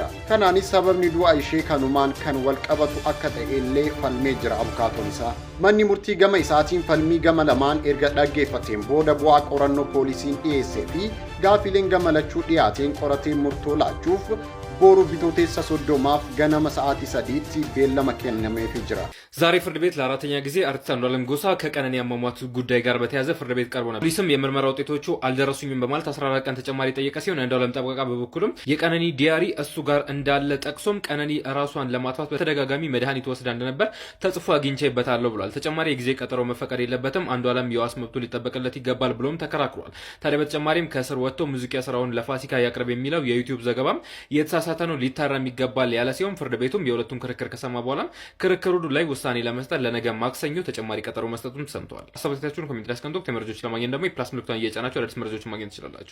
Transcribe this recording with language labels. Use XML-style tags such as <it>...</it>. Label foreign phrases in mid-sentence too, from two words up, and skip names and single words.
<om>Kanaanis sababni du'a ishee kanumaan kan wal qabatu akka ta'ellee falmee jira abukaatoon isaa. Manni murtii gama isaatiin falmii gama lamaan erga dhaggeeffateen booda bu'aa qorannoo poolisiin dhiyeessee fi gaafileen gama lachuu dhiyaateen qoratee murtoo laachuuf boru bitootessa 30 ganama ሰዓት 3 beellama kennameefii jira.</om> <am>ዛሬ ፍርድ ቤት ለአራተኛ ጊዜ አርቲስት አንዱዓለም ጎሳ ከቀነኒ አሟሟት ጉዳይ ጋር በተያያዘ ፍርድ ቤት ቀርቦ ነበር። ፖሊስም የምርመራ ውጤቶቹ አልደረሱኝም በማለት 14 ቀን ተጨማሪ ጠየቀ ሲሆን አንዱዓለም ጠበቃ በበኩሉም የቀነኒ ዲያሪ እሱ ጋር እንዳለ ጠቅሶም ቀነኒ ራሷን ለማጥፋት በተደጋጋሚ መድኃኒት ወስዳ እንደነበር ተጽፎ አግኝቼበታለሁ ብሏል። ተጨማሪ የጊዜ ቀጠሮ መፈቀድ የለበትም፣ አንዱዓለም የዋስ መብቱ ሊጠበቅለት ይገባል ብሎም ተከራክሯል። ታዲያ በተጨማሪም ከስር ወጥቶ ሙዚቃ ስራውን ለፋሲካ ያቅርብ የሚለው የዩቲዩብ ዘገባም የተሳሳተ ነው ሊታረም ይገባል ያለ ሲሆን ፍርድ ቤቱም የሁለቱን ክርክር ከሰማ በኋላ ክርክሩ ላይ ውሳኔ ለመስጠት ለነገ ማክሰኞ ተጨማሪ ቀጠሮ መስጠቱን ሰምተዋል። አሳባታችሁን ኮሜንት ላይ አስቀምጡ። ተመረጆች ለማግኘት ደግሞ የፕላስ ምልክቱን እየጫናችሁ አዳዲስ መረጃዎችን ማግኘት ትችላላችሁ።</am>